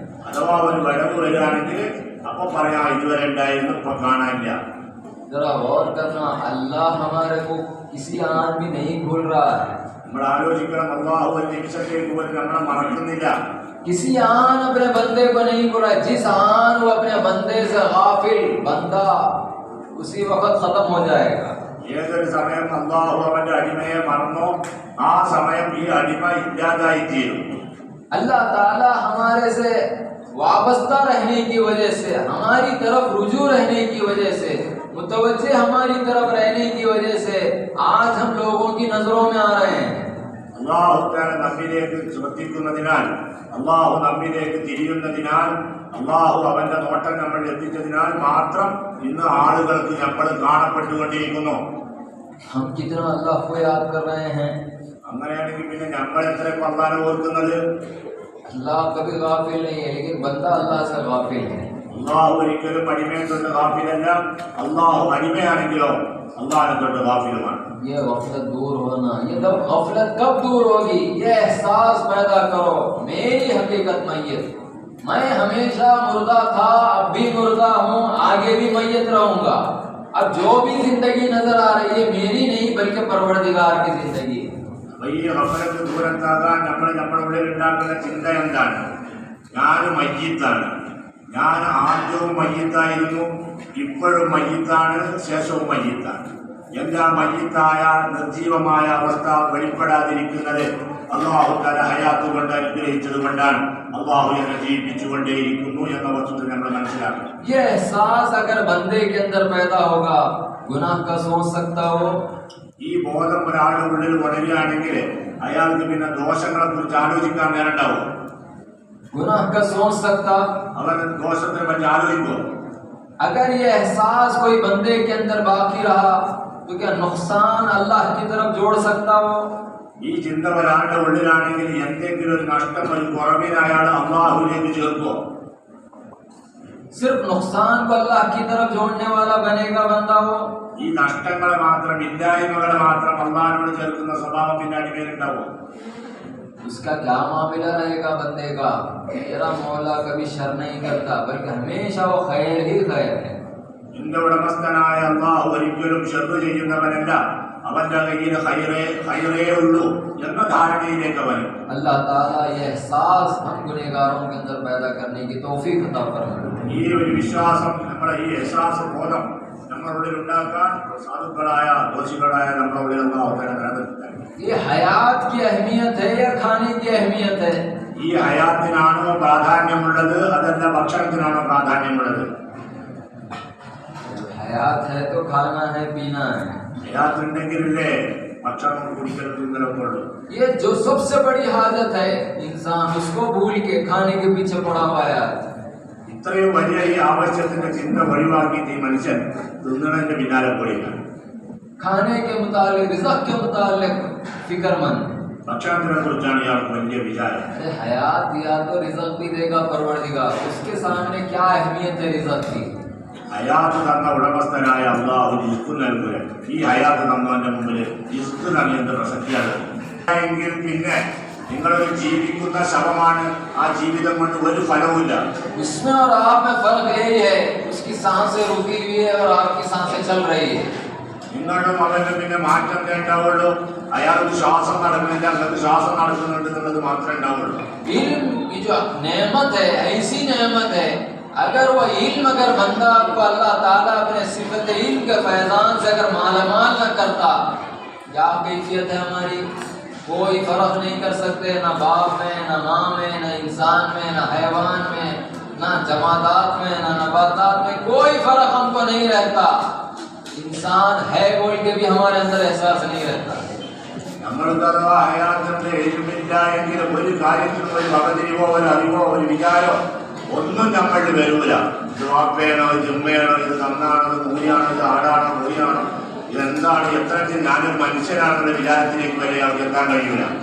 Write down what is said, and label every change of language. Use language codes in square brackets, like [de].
[ml] അഥവാ ഒരു വടവ് വരികയാണെങ്കിൽ അപ്പൊ പറയാം ഇതുവരെ ഉണ്ടായിരുന്നു ഇപ്പൊ കാണാനില്ല. [hi] जरा गौर करना, अल्लाह हमारे को किसी आन भी नहीं भूल रहा है. [ml] നമ്മൾ ആലോചിക്കണം, അല്ലാഹു ഒരു നിമിഷത്തേക്ക് പോലും നമ്മളെ മറക്കുന്നില്ല. [hi] किसी आन अपने बंदे को नहीं बुरा, जिस आन वो अपने बंदे से गाफिल बंदा उसी वक्त खत्म हो जाएगा. [ml] ഏതൊരു സമയം അല്ലാഹു അവന്റെ അടിമയെ മറന്നോ ആ സമയം ഈ അടിമ ഇല്ലാതായി തീരും. [hi] अल्लाह ताला हमारे से वाबस्ता रहने की वजह से, हमारी तरफ रुजू रहने की वजह से, मुतवज्जे हमारी तरफ रहने की वजह से आज हम लोगों की नजरों में आ रहे हैं. [ml] അല്ലാഹു തആല നമ്മിലേക്ക് ശ്രദ്ധിക്കുന്നതിനാൽ, അല്ലാഹു നമ്മിലേക്ക് തിരിയുന്നതിനാൽ, അല്ലാഹു അവന്റെ നോട്ടം നമ്മൾ എത്തിച്ചതിനാൽ മാത്രം ഇന്ന് ആളുകൾക്ക് നമ്മൾ കാണപ്പെട്ടുകൊണ്ടിരിക്കുന്നു. [hi] हम कितना अल्लाह को याद कर रहे हैं. [ml] അങ്ങനെയാണെങ്കിൽ പിന്നെ നമ്മൾ എത്ര അല്ലാഹനെ ഓർക്കുന്നത്? [hi] अल्लाह कभी गाफिल नहीं है, लेकिन बंदा अल्लाह से गाफिल है. [ml] അല്ലാഹു ഒരിക്കലും അടിമയെ തൊട്ട് ഗാഫിലല്ല, അല്ലാഹു അടിമയാണെങ്കിലോ അല്ലാഹനെ തൊട്ട് ഗാഫിലുമാണ്. [hi] ये गफलत दूर होना, ये तब गफलत कब दूर होगी? ये एहसास पैदा करो, मेरी हकीकत मैयत, मैं हमेशा मुर्दा था, अब भी मुर्दा हूँ, आगे भी मैयत रहूंगा. अब जो भी जिंदगी नजर आ रही है मेरी नहीं बल्कि परवरदिगार की जिंदगी. [ml] ഈ ഗഫലത്ത് ദൂരത്താകാൻ നമ്മൾ നമ്മുടെ ഉള്ളിൽ ഉണ്ടാക്കുന്ന ചിന്ത എന്താണ്? ഞാൻ മയ്യിത്താണ്, ഞാൻ ആദ്യവും മയ്യിത്തായിരുന്നു, ഇപ്പോഴും മയ്യിത്താണ്, ശേഷവും മയ്യിത്താണ്. എന്താ മയ്യിത്തായ നിർജീവമായ അവസ്ഥ വെളിപ്പെടാതിരിക്കുന്നത്? അല്ലാഹു തആല ഹയാത്ത് കൊണ്ട് അനുഗ്രഹിച്ചത് കൊണ്ടാണ്. അല്ലാഹു എന്നെ ജീവിപ്പിച്ചുകൊണ്ടേയിരിക്കുന്നു എന്ന വസ്തുത നമ്മൾ മനസ്സിലാക്കണം. [hi] ये एहसास अगर बंदे के अंदर पैदा होगा, गुनाह का सोच सकता हो. [ml] ഈ ബോധം ഒരാളുടെ ഉള്ളിൽ ഉണരുകയാണെങ്കിൽ അയാൾക്ക് പിന്നെ ദോഷങ്ങളെ കുറിച്ച് ആലോചിക്കാൻ നേരണ്ടാവും. [hi] गुनाह का सोच सकता. [ml] അവൻ ദോഷത്തിനെ പറ്റി ആലോചിക്കുമോ? [hi] अगर ये एहसास कोई बंदे के अंदर बाकी रहा तो क्या नुकसान अल्लाह की तरफ जोड़ सकता हो? [ml] ഈ ചിന്ത ഒരാളുടെ ഉള്ളിലാണെങ്കിൽ എന്തെങ്കിലും ഒരു നഷ്ടം, ഒരു കുറവിനെ അയാൾ അല്ലാഹുവിലേക്ക് ചേർക്കുമോ? [hi] सिर्फ नुकसान को अल्लाह की तरफ जोड़ने वाला बनेगा बंदा हो. [ml] ഈ നഷ്ടങ്ങളെ മാത്രം, ഇല്ലായ്മകളെ മാത്രം അല്ലാഹുവിനോട് ചേർക്കുന്ന സ്വഭാവം പിന്നെ അടിമയിലുണ്ടാവുമോ? [hi] उसका क्या मामला रहेगा बंदे का? मेरा मौला कभी शर नहीं करता, बल्कि हमेशा वो खैर ही खैर है. [ml] എന്റെ ഉടമസ്ഥനായ അല്ലാഹു ഒരിക്കലും ശർറ് ചെയ്യുന്നവനല്ല, അവന്റെ കയ്യിൽ ഖൈറേ ഉള്ളൂ എന്ന ധാരണയിലേക്ക് വരും. [hi] अल्लाह ताला ये एहसास हम गुनहगारों के अंदर पैदा करने की तौफीक अता फरमाए. [ml] ഈ ഒരു വിശ്വാസം, നമ്മുടെ ഈ എഹ്സാസ് ബോധം നമ്മളുള്ളിൽ ഉണ്ടാക്കാൻ സാധുക്കളായ ദോഷികളായ നമ്മളുള്ളിൽ അല്ലാഹു തആല അനുഗ്രഹിക്കട്ടെ. [hi] ये हयात की अहमियत है या खाने की अहमियत है? [ml] ഈ ഹയാത്തിനാണോ പ്രാധാന്യമുള്ളത്, അതല്ല ഭക്ഷണത്തിനാണോ പ്രാധാന്യമുള്ളത്? [hi] हयात है तो खाना है, पीना है. [ml] ഹയാത്തുണ്ടെങ്കിലല്ലേ ഭക്ഷണം കുടിക്കൽ തിന്നലൊക്കെ ഉള്ളൂ. [hi] ये जो सबसे बड़ी हाजत है, इंसान उसको भूल के खाने के पीछे पड़ा हुआ है. [ml] ഇത്രയും വലിയ ഈ ആവശ്യത്തിന്റെ ചിന്ത ഒഴിവാക്കിയിട്ട് ഈ മനുഷ്യൻ തിന്നണന്റെ പിന്നാലെ പോയില്ല. [hi] खाने के मुतालिक, रिज़्क़ के मुतालिक फिक्रमंद. [ml] ഭക്ഷണത്തിനെ കുറിച്ചാണ് ഇയാൾക്ക് വലിയ വിചാരം. [hi] अरे हयात दिया तो रिज़्क़ भी देगा परवरदिगार, उसके सामने क्या अहमियत है रिज़्क़ की? [ml] ഹയാത്ത് തന്ന ഉടമസ്ഥനായ അല്ലാഹു റിസ്ക് നൽകുക. ഈ ഹയാത്ത് തന്നവന്റെ മുമ്പിൽ റിസ്ക് നൽകിയ പ്രസക്തിയാണ്. എങ്കിൽ പിന്നെ നിങ്ങളൊരു ജീവിക്കുന്ന ശവമാണ്, ആ ജീവിതം കൊണ്ട് ഒരു ഫലവുമില്ല. [hi] उसमें और आप में फर्क यही है, उसकी सांसें रुकी हुई है और आपकी सांसें चल रही है. [ml] നിങ്ങളും അവന്റെ പിന്നെ മാറ്റം ഉണ്ടാവുള്ളൂ. അയാൾക്ക് ശ്വാസം നടക്കുന്നില്ല, നിങ്ങൾക്ക് ശ്വാസം നടക്കുന്നുണ്ട് എന്നുള്ളത് മാത്രമേ ഉണ്ടാവുള്ളൂ. [hi] इल्म की जो नेमत है, ऐसी नेमत है, अगर वो इल्म अगर बंदा को अल्लाह ताला अपने सिफत इल्म के फैजान से अगर मालामाल न करता, क्या कैफियत है हमारी? कोई फर्क नहीं कर सकते, ना बाप में, ना माँ में, ना इंसान में, ना हैवान में, ना जमादात में, ना नबातात में, कोई फर्क हमको नहीं रहता। इंसान है बोल के भी हमारे अंदर एहसास नहीं रहता। [ml] ഒന്നും നമ്മളിൽ വരൂല. ഇത് വാപ്പയാണോ, ഇത് ഉമ്മയാണോ, ഇത് നന്നാണോ, ഇത് മൂരിയാണോ, ഇത് ആടാണോ, കോഴിയാണോ, ഇതെന്താണ്, എത്രത്തിൽ ഞാനൊരു മനുഷ്യനാണെന്നുള്ള വിചാരത്തിലേക്ക് വരെ അവർക്ക് എത്താൻ കഴിയൂല.